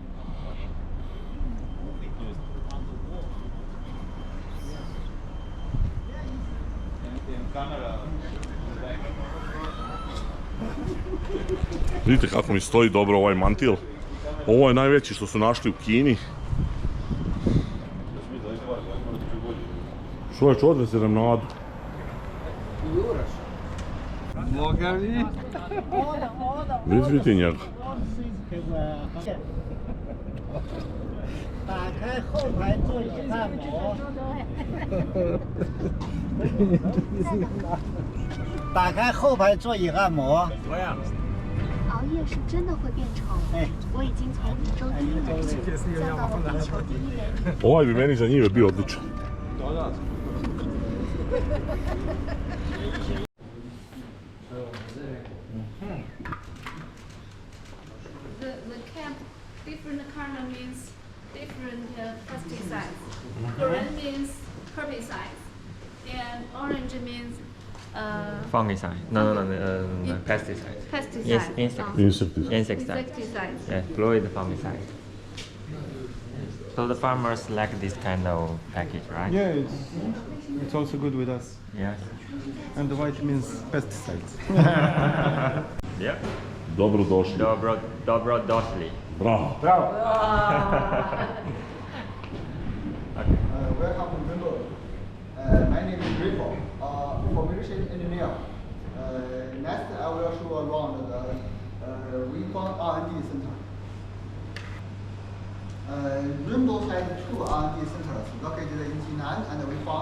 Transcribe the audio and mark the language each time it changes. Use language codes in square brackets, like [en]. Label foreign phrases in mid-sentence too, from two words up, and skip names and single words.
[bs] Vidite kako mi stoji dobro ovaj mantil. Ovo je najveći što su našli u Kini. Čovječ, odveze nam nadu. Boga mi. Vidite njega. [zh] 打开后排座椅按摩。打开后排座椅按摩。熬夜是真的会变丑。我已经从宇宙第一美女降到了地球第一美女。 [bs] Ovaj bi meni za njive bio odličan. [en] The camp, different color means different pesticides. Green means herbicides, and orange means Fungicide. No, pesticide. pesticide. Yes, insect. Insecticide. Insecticides. Yes, fluid fungicide. So the farmers like this kind of package, right? Yeah, it's also good with us. Yes. And the white means pesticides. Yep. [bs] Dobro došli. Dobro došli. Bravo. [en] Welcome to Rainbow. My name is Rico, formulation engineer. Next, I will show around the WeFound R&D center. Rainbow has two R&D centers located in Jinan and WeFound.